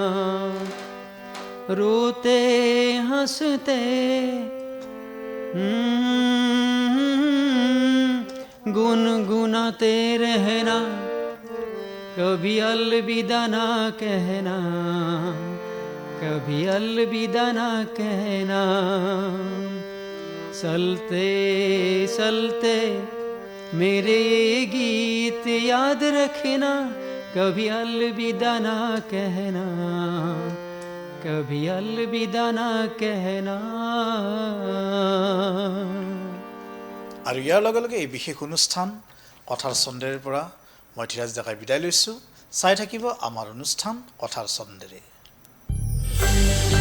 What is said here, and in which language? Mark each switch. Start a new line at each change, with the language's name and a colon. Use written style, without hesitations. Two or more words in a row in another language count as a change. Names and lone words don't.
Hindi: रोते हंसते गुनगुनाते रहना, कभी अलविदा ना कहना, कभी अलविदा ना कहना। चलते चलते मेरे ये गीत याद रखना, कभी अलविदा ना कहना, कभी अलविदा ना कहना।
Assamese: আৰু ইয়াৰ লগে লগে এই বিশেষ অনুষ্ঠান কথাৰ চন্দেৰৰ পৰা মই ধীৰাজ ডেকাই বিদায় লৈছোঁ। চাই থাকিব আমাৰ অনুষ্ঠান কথাৰ চন্দেৰে।